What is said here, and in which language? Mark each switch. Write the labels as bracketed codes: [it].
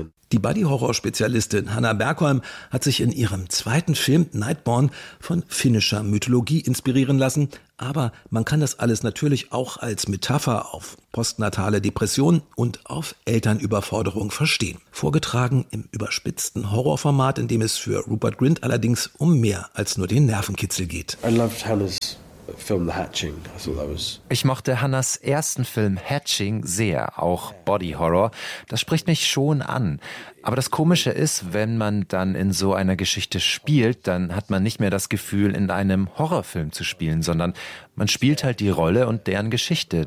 [de] Die Body-Horror-Spezialistin Hanna Bergholm hat sich in ihrem zweiten Film Nightborn von finnischer Mythologie inspirieren lassen. Aber man kann das alles natürlich auch als Metapher auf postnatale Depression und auf Elternüberforderung verstehen. Vorgetragen im überspitzten Horrorformat, in dem es für Rupert Grint allerdings um mehr als nur den Nervenkitzel geht. [en] I loved Hannah's film The Hatching. I thought that was... [de] Ich mochte Hannas ersten Film Hatching sehr, auch Body Horror. Das spricht mich schon an. Aber das Komische ist, wenn man dann in so einer Geschichte spielt, dann hat man nicht mehr das Gefühl, in einem Horrorfilm zu spielen, sondern man spielt halt die Rolle und deren Geschichte.